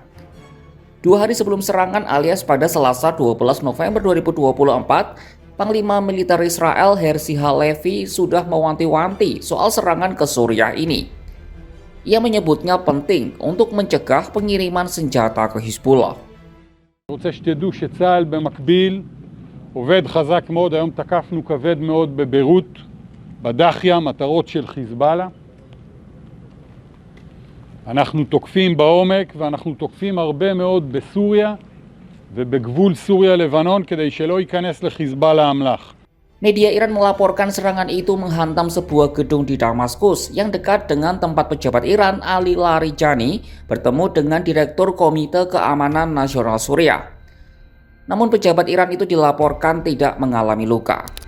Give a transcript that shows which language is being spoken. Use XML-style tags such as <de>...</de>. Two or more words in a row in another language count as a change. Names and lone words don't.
<id>2 hari sebelum serangan alias pada Selasa 12 November 2024, Panglima Militer Israel Herzi Halevi sudah mewanti-wanti soal serangan ke Suriah ini. Ia menyebutnya penting untuk mencegah pengiriman senjata ke Hizbullah.</id> <he>רוצה שתדעו שצה"ל במקביל עובד חזק מאוד. היום תקפנו כבד מאוד בביירות, בדחיה, מטרות של חיזבאללה. אנחנו תוקפים בעומק ואנחנו תוקפים הרבה מאוד בסוריה ובגבול סוריה-לבנון כדי שלא ייכנס לחיזבאללה אמל"ח.</he> <id>Media Iran melaporkan serangan itu menghantam sebuah gedung di Damaskus yang dekat dengan tempat pejabat Iran Ali Larijani bertemu dengan Direktur Komite Keamanan Nasional Suriah. Namun pejabat Iran itu dilaporkan tidak mengalami luka.</id>